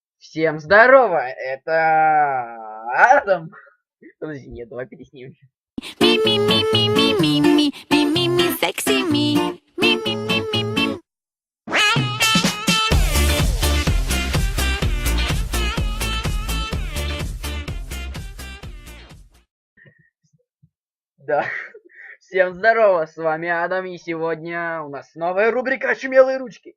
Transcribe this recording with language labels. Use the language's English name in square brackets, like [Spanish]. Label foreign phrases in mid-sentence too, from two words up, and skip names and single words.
[Russian] Всем здорово, это Адам. Подожди, нет, давай переснимем. [English] Me, me, me, me, me, me, me, me, me, me, sexy me. Me, me, me, me, me. [Russian] Да. Всем здорово, с вами Адам, и сегодня у нас новая рубрика «Очумелые ручки».